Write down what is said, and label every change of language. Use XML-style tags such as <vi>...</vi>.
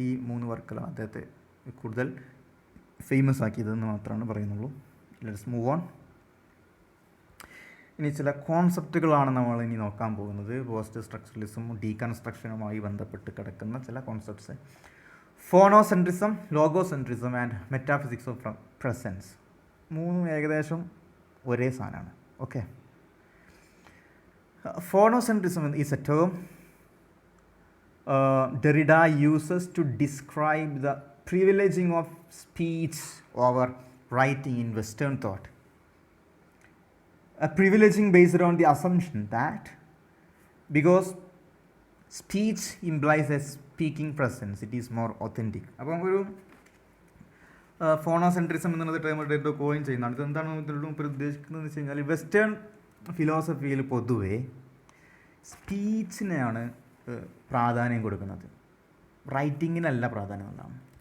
<ml>ഈ 3 വർക്കുകളാണ് അദ്ദേഹത്തെ കൂടുതൽ ഫേമസ് ആക്കിയതെന്ന് മാത്രമാണ് പറയുന്നുള്ളൂ.</ml> <en>Let's move on.</en> <ml>ഇനി ചില കോൺസെപ്റ്റുകളാണ് നമ്മൾ ഇനി നോക്കാൻ പോകുന്നത്. പോസ്റ്റ് സ്ട്രക്ചറലിസവും ഡീകൺസ്ട്രക്ഷനുമായി ബന്ധപ്പെട്ട് കിടക്കുന്ന ചില concepts.</ml> <en>Phonocentrism, logocentrism and metaphysics of presence.</en> <ml>3 ഏകദേശം ഒരേ സാധനമാണ്.</ml> <en>Okay, phonocentrism is a term Derrida uses to describe the privileging of speech over writing in Western thought. A privileging based on the assumption that because speech implies a speaking presence, it is more authentic.</en> <ml>അപ്പം ഒരു ഫോണോസെൻട്രിസം എന്നുള്ള term എടുത്ത് coin ചെയ്യുന്നതാണ്. ഇതെന്താണ് ഇപ്പോൾ ഉദ്ദേശിക്കുന്നതെന്ന് വെച്ച് കഴിഞ്ഞാൽ വെസ്റ്റേൺ ഫിലോസഫിയിൽ പൊതുവേ സ്പീച്ചിനെയാണ് പ്രാധാന്യം കൊടുക്കുന്നത്, റൈറ്റിങ്ങിനല്ല പ്രാധാന്യം എന്നാണ്.</ml>